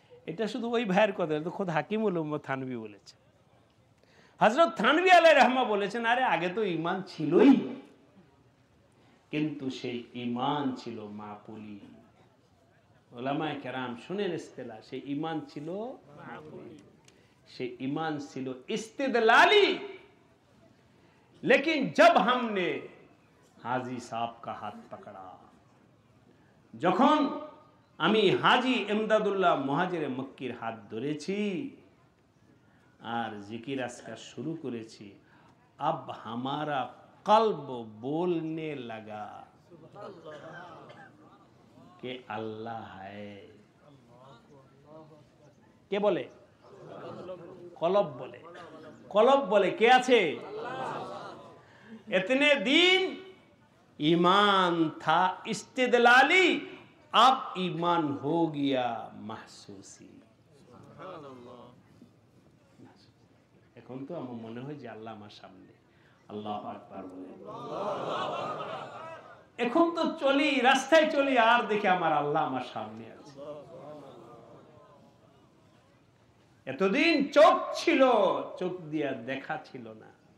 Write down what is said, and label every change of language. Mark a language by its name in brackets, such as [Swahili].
[Bangla] এটা শুধু ওই ভাইয়ের কথা, তো খোদ হাকিমুল উম্মত থানভী বলেছে। হযরত থানভী আলাইহির রাহমা বলেছেন, আরে আগে তো ঈমান ছিলই, কিন্তু সেই ঈমান ছিল মাকুলি। উলামায়ে কেরাম শুনেন ইস্তেলাহ, সেই ঈমান ছিল মাকুলি, সেই ঈমান ছিল ইস্তিদলালি। [Hindi] लेकिन जब हमने हाजी साहब का हाथ पकड़ा, [Bangla] যখন আমি হাজি ইমদাদুল্লাহ মুহাজিরে মক্কির হাত ধরেছি আর জিকির আজকার শুরু করেছি, [Hindi] अब हमारा कल्ब बोलने लगा कि अल्लाह है। [Bangla] কে বলে? কলব বলে। কলব বলে কে আছে? [Hindi] इतने दिन ईमान था इस्तिदलाली, अब ईमान हो गया महसूसी। [Bangla] এখন তো আমার মনে হয় যে আল্লাহ আমার সামনে। আল্লাহু আকবার বলে। এখন তো চলি, রাস্তায় চলি আর দেখি আমার আল্লাহ আমার সামনে আছে। এতদিন চোখ ছিল, চোখ দিয়া দেখা ছিল না।